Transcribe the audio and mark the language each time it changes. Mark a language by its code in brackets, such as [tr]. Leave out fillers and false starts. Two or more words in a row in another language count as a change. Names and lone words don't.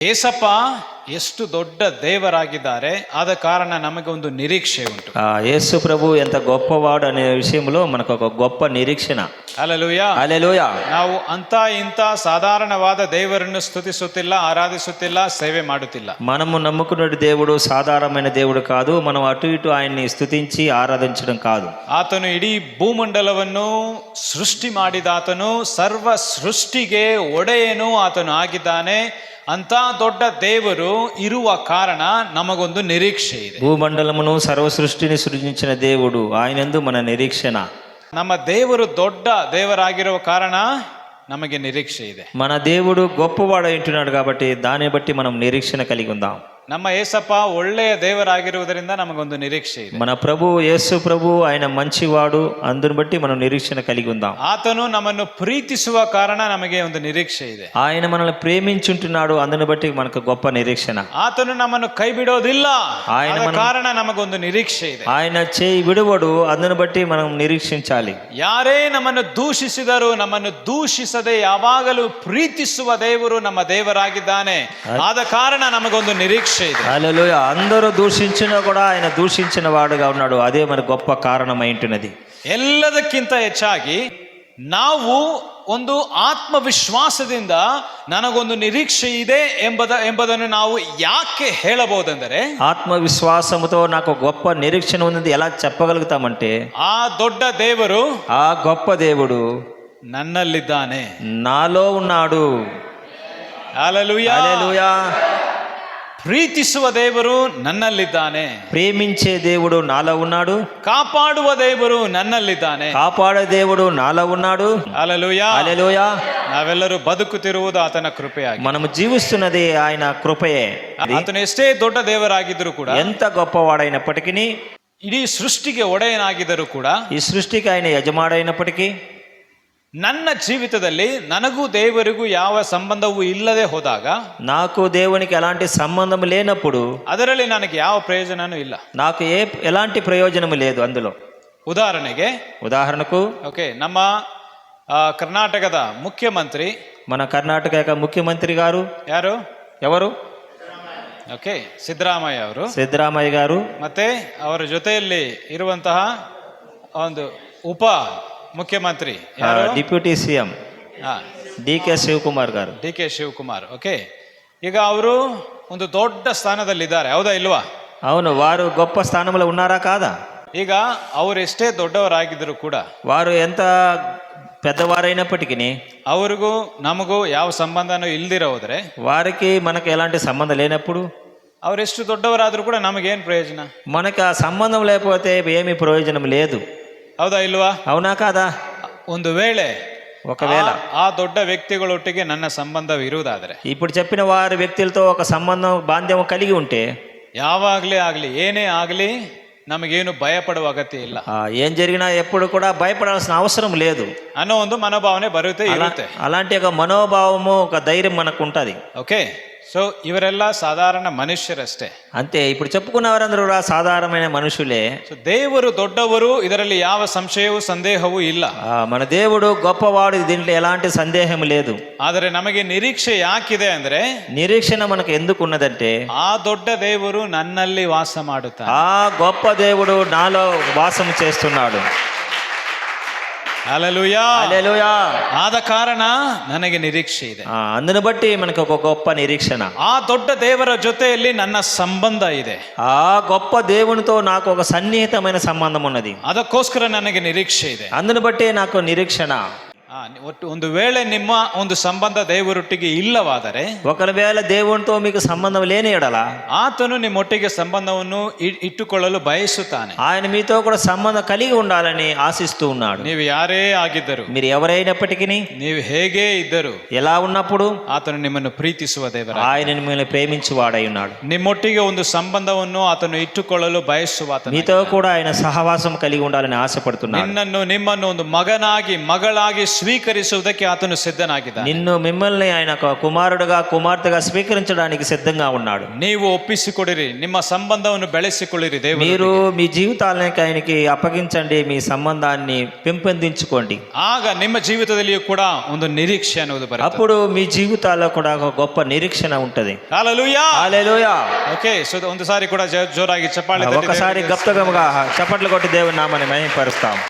[kn] ಏಸಪ್ಪ ಎಷ್ಟು ದೊಡ್ಡ ದೇವರಾಗಿದ್ದಾರೆ, ಆದ ಕಾರಣ ನಮಗೆ ಒಂದು ನಿರೀಕ್ಷೆ ಉಂಟು. [te] యేసు ప్రభు ఎంత గొప్పవాడు అనే విషయంలో మనకు ఒక గొప్ప నిరీక్షణ. [kn] ಹಲ್ಲೆಲೂಯಾ. [te] హల్లెలూయా. [kn] ನಾವು ಅಂತ ಇಂಥ ಸಾಧಾರಣವಾದ ದೇವರನ್ನು ಸ್ತುತಿಸುತ್ತಿಲ್ಲ, ಆರಾಧಿಸುತ್ತಿಲ್ಲ, ಸೇವೆ ಮಾಡುತ್ತಿಲ್ಲ. [te] మనము నమ్ముకున్న దేవుడు సాధారణమైన దేవుడు కాదు. మనం అటు ఇటు ఆయన్ని స్తుతించి ఆరాధించడం కాదు. [kn] ಆತನು ಇಡೀ ಭೂಮಂಡಲವನ್ನು ಸೃಷ್ಟಿ ಮಾಡಿದಾತನು, ಸರ್ವ ಸೃಷ್ಟಿಗೆ ಒಡೆಯನು ಆತನು ಆಗಿದ್ದಾನೆ. ಅಂತ ದೊಡ್ಡ ದೇವರು ಇರುವ ಕಾರಣ ನಮಗೊಂದು ನಿರೀಕ್ಷೆ ಇದೆ. [te] భూమండలమును సర్వ సృష్టిని సృజించిన దేవుడు ఆయనందు మన నిరీక్షణ. [kn] ನಮ್ಮ ದೇವರು ದೊಡ್ಡ ದೇವರಾಗಿರುವ ಕಾರಣ ನಮಗೆ ನಿರೀಕ್ಷೆ ಇದೆ. [te] మన దేవుడు గొప్పవాడు అంటున్నాడు కాబట్టి దాన్ని బట్టి మనం నిరీక్షణ కలిగి ఉందాం. [kn] ನಮ್ಮ ಏಸಪ್ಪ ಒಳ್ಳೆಯ ದೇವರಾಗಿರುವುದರಿಂದ ನಮಗೊಂದು ನಿರೀಕ್ಷೆ ಇದೆ. [te] మన ప్రభు యేసు ప్రభు ఆయన మంచివాడు, అందుని బట్టి మనం నిరీక్షణ కలిగి ఉందాం. [kn] ಆತನು ನಮ್ಮನ್ನು ಪ್ರೀತಿಸುವ ಕಾರಣ ನಮಗೆ ಒಂದು ನಿರೀಕ್ಷೆ ಇದೆ. [te] ఆయన మనల్ని ప్రేమించుంటున్నాడు, అందుని బట్టి మనకు గొప్ప నిరీక్షణ. [kn] ಆತನು ನಮ್ಮನ್ನು ಕೈ ಬಿಡೋದಿಲ್ಲ, [te] ఆయన [kn] ಆದ ಕಾರಣ ನಮಗೊಂದು ನಿರೀಕ್ಷೆ ಇದೆ. [te] ఆయన చేయి విడువడు, అందుని బట్టి మనం నిరీక్షించాలి. [kn] ಯಾರೇ ನಮ್ಮನ್ನು ದೂಷಿಸಿದರೂ ನಮ್ಮನ್ನು ದೂಷಿಸದೆ ಯಾವಾಗಲೂ ಪ್ರೀತಿಸುವ ದೇವರು ನಮ್ಮ ದೇವರಾಗಿದ್ದಾನೆ. ಆದ ಕಾರಣ ನಮಗೊಂದು ನಿರೀಕ್ಷೆ ಇದೆ. [te] హల్లెలూయా. అందరూ దూషించినా కూడా ఆయన దూషించిన వాడుగా ఉన్నాడు. అదే మన గొప్ప కారణమైంటున్నది. [kn] ಎಲ್ಲದಕ್ಕಿಂತ ಹೆಚ್ಚಾಗಿ ನಾವು ಒಂದು ಆತ್ಮವಿಶ್ವಾಸದಿಂದ ನನಗೊಂದು ನಿರೀಕ್ಷೆ ಇದೆ ಎಂಬುದನ್ನು ನಾವು ಯಾಕೆ ಹೇಳಬಹುದೆಂದರೆ, [te] ఆత్మవిశ్వాసముతో నాకు గొప్ప నిరీక్షణ ఉంది ఎలా చెప్పగలుగుతామంటే, [kn] ಆ ದೊಡ್ಡ ದೇವರು, [te] ఆ గొప్ప దేవుడు [kn] ನನ್ನಲ್ಲಿದ್ದಾನೆ, [te] నాలో ఉన్నాడు. [kn] ಹಲ್ಲೆಲೂಯಾ. [te] హల్లెలూయా. [kn] ಪ್ರೀತಿಸುವ ದೇವರು ನನ್ನಲ್ಲಿದ್ದಾನೆ, [te] ప్రేమించే దేవుడు నాలో ఉన్నాడు. [kn] ಕಾಪಾಡುವ ದೇವರು ನನ್ನಲ್ಲಿದ್ದಾನೆ, [te] కాపాడే దేవుడు నాలో ఉన్నాడు. [kn] ಹಲ್ಲೆಲೂಯಾ. [te] హల్లెలూయా. [kn] ನಾವೆಲ್ಲರೂ ಬದುಕುತ್ತಿರುವುದು ಆತನ ಕೃಪೆಯಾಗಿ. [te] మనము జీవిస్తున్నది ఆయన కృపయే. [kn] ಆತನು ಎಷ್ಟೇ ದೊಡ್ಡ ದೇವರಾಗಿದ್ದರೂ ಕೂಡ, [te] ఎంత గొప్పవాడైనప్పటికీ, [kn] ಇಡೀ ಸೃಷ್ಟಿಗೆ ಒಡೆಯನಾಗಿದ್ದರೂ ಕೂಡ, [te] ఈ సృష్టికి ఆయన యజమాడైనప్పటికీ, [kn] ನನ್ನ ಜೀವಿತದಲ್ಲಿ ನನಗೂ ದೇವರಿಗೂ ಯಾವ ಸಂಬಂಧವೂ ಇಲ್ಲದೆ ಹೋದಾಗ, [te] నాకు దేవునికి ఎలాంటి సంబంధం లేనప్పుడు [kn] ಅದರಲ್ಲಿ ನನಗೆ ಯಾವ ಪ್ರಯೋಜನನೂ ಇಲ್ಲ. [te] నాకు ఎలాంటి ప్రయోజనం లేదు అందులో. [kn] ಉದಾಹರಣೆಗೂ [te] ఓకే, [kn] ನಮ್ಮ ಕರ್ನಾಟಕದ ಮುಖ್ಯಮಂತ್ರಿ, [te] మన కర్ణాటక యొక్క ముఖ్యమంత్రి గారు [kn] ಯಾರು? [te] ఎవరు? [kn] ಓಕೆ, ಸಿದ್ದರಾಮಯ್ಯ ಅವರು. [te] ಸಿದ್ದರಾಮಯ್ಯ గారు. [kn] ಮತ್ತೆ ಅವರ ಜೊತೆಯಲ್ಲಿ ಇರುವಂತಹ ಒಂದು ಉಪ ಮುಖ್ಯಮಂತ್ರಿ [en] Deputy CM [te] ಡಿ.ಕೆ. ಶಿವಕುಮಾರ್ గారు. [kn] ಡಿ.ಕೆ. ಶಿವಕುಮಾರ್. ಓಕೆ, ಈಗ ಅವರು ಒಂದು ದೊಡ್ಡ ಸ್ಥಾನದಲ್ಲಿದ್ದಾರೆ, ಹೌದಾ ಇಲ್ವಾ? [te] అవును, వారు గొప్ప స్థానంలో ఉన్నారా కాదా? [kn] ಈಗ ಅವರು ಎಷ್ಟೇ ದೊಡ್ಡವರಾಗಿದ್ದರೂ ಕೂಡ, [te] వారు ఎంత పెద్దవారైనప్పటికీ, [kn] ಅವರಿಗೂ ನಮಗೂ ಯಾವ ಸಂಬಂಧನೂ ಇಲ್ದಿರ ಹೋದ್ರೆ, [te] వారికి మనకు ఎలాంటి సంబంధం లేనప్పుడు, [kn] ಅವರೆಷ್ಟು ದೊಡ್ಡವರಾದ್ರೂ ಕೂಡ ನಮಗೇನು ಪ್ರಯೋಜನ? [te] మనకు ఆ సంబంధం లేకపోతే ఏమీ ప్రయోజనం లేదు, [kn] ಹೌದಾ ಇಲ್ವಾ? [te] అవునా కాదా? [kn] ಒಂದು ವೇಳೆ [te] ఒకవేళ [kn] ಆ ದೊಡ್ಡ ವ್ಯಕ್ತಿಗಳೊಟ್ಟಿಗೆ ನನ್ನ ಸಂಬಂಧವಿರುವುದಾದರೆ, [te] ఇప్పుడు చెప్పిన వారి వ్యక్తులతో ఒక సంబంధం బాంధ్యం కలిగి ఉంటే, [kn] ಯಾವಾಗಲೇ ಆಗಲಿ ಏನೇ ಆಗಲಿ ನಮಗೇನು ಭಯಪಡುವ ಅಗತ್ಯ ಇಲ್ಲ, [te] ఏం జరిగినా ఎప్పుడు కూడా భయపడాల్సిన అవసరం లేదు [kn] ಅನ್ನೋ ಒಂದು ಮನೋಭಾವನೆ ಇರುತ್ತೆ. [te] అలాంటి ఒక మనోభావము, ఒక ధైర్యం మనకు ఉంటుంది. [en] OK, so [kn] ಇವರೆಲ್ಲ ಸಾಧಾರಣ ಮನುಷ್ಯರಷ್ಟೇ. [te] అంతే, ఇప్పుడు చెప్పుకున్నవారందరూ కూడా సాధారణమైన మనుషులే. [kn] సో ದೇವರು ದೊಡ್ಡವರು, ಇದರಲ್ಲಿ ಯಾವ ಸಂಶಯವೂ ಸಂದೇಹವೂ ಇಲ್ಲ. [te] మన దేవుడు గొప్పవాడు, దీంట్లో ఎలాంటి సందేహం లేదు. [kn] ಆದರೆ ನಮಗೆ ನಿರೀಕ್ಷೆ ಯಾಕಿದೆ ಅಂದ್ರೆ, [te] నిరీక్షణ మనకు ఎందుకు ఉన్నదంటే, [kn] ಆ ದೊಡ್ಡ ದೇವರು ನನ್ನಲ್ಲಿ ವಾಸ ಮಾಡುತ್ತಾನೆ, [te] ఆ గొప్ప దేవుడు నాలో వాసం చేస్తున్నాడు. హల్లెలూయా. హల్లెలూయా. [kn] ಆದ ಕಾರಣ ನನಗೆ ನಿರೀಕ್ಷೆ ಇದೆ. [te] అందును బట్టి మనకు ఒక గొప్ప నిరీక్షణ. [kn] ಆ ದೊಡ್ಡ ದೇವರ ಜೊತೆಯಲ್ಲಿ ನನ್ನ ಸಂಬಂಧ ಇದೆ, [te] ఆ గొప్ప దేవునితో నాకు ఒక సన్నిహితమైన సంబంధం ఉన్నది. [kn] ಅದಕ್ಕೋಸ್ಕರ ನನಗೆ ನಿರೀಕ್ಷೆ ಇದೆ. [te] అందును బట్టి నాకు నిరీక్షణ. [kn] ಒಂದು ವೇಳೆ ನಿಮ್ಮ ಒಂದು ಸಂಬಂಧ ದೇವರೊಟ್ಟಿಗೆ ಇಲ್ಲವಾದರೆ, [te] ఒకవేళ దేవునితో మీకు సంబంధం లేని ఎడల, [kn] ಆತನು ನಿಮ್ಮೊಟ್ಟಿಗೆ ಸಂಬಂಧವನ್ನು ಇಟ್ಟುಕೊಳ್ಳಲು ಬಯಸುತ್ತಾನೆ. [te] ఆయన మీతో కూడా సంబంధం కలిగి ఉండాలని ఆశిస్తూ ఉన్నాడు. [kn] ನೀವು ಯಾರೇ ಆಗಿದ್ದರು, [te] మీరు ఎవరైనప్పటికీ, [kn] ನೀವು ಹೇಗೆ ಇದ್ದರು, [te] ఎలా ఉన్నప్పుడు [kn] ಆತನು ನಿಮ್ಮನ್ನು ಪ್ರೀತಿಸುವ ದೇವರ, [te] ఆయన మిమ్మల్ని ప్రేమించి వాడై ఉన్నాడు. [kn] ನಿಮ್ಮೊಟ್ಟಿಗೆ ಒಂದು ಸಂಬಂಧವನ್ನು ಆತನು ಇಟ್ಟುಕೊಳ್ಳಲು ಬಯಸುವ, [te] మీతో కూడా ఆయన సహవాసం కలిగి ఉండాలని ఆశపడుతున్నాడు. [kn] ನಿಮ್ಮನ್ನು ಒಂದು ಮಗನಾಗಿ ಮಗಳಾಗಿ ಸ್ವೀಕರಿಸುವುದಕ್ಕೆ ಆತನು ಸಿದ್ಧನಾಗಿದ್ದಾನೆ. [te] నిన్ను మిమ్మల్ని ఆయన ఒక కుమారుడుగా కుమార్తెగా స్వీకరించడానికి సిద్ధంగా ఉన్నాడు. [kn] ನೀವು ಒಪ್ಪಿಸಿಕೊಡಿರಿ, ನಿಮ್ಮ ಸಂಬಂಧವನ್ನು ಬೆಳೆಸಿಕೊಳ್ಳಿರಿ ದೇವರು. [te] మీరు మీ జీవితాలకి ఆయనకి అప్పగించండి, మీ సంబంధాన్ని పెంపొందించుకోండి. [kn] ಆಗ ನಿಮ್ಮ ಜೀವಿತದಲ್ಲಿಯೂ ಕೂಡ ಒಂದು ನಿರೀಕ್ಷೆ ಅನ್ನೋದು ಬರುತ್ತೆ. [te] అప్పుడు మీ జీవితాల్లో కూడా ఒక గొప్ప నిరీక్షణ ఉంటది. హల్లెలూయా. హల్లెలూయా. [en] OK, so [kn] ಒಂದ್ಸಾರಿ ಕೂಡ ಜೋರಾಗಿ ಚಪ್ಪಾಳೆ ತಟ್ಟಿ [te] ఒకసారి గప్తగముగా చప్పట్లు కొట్టి దేవుని నామాన్ని మహిమపరుస్తాం.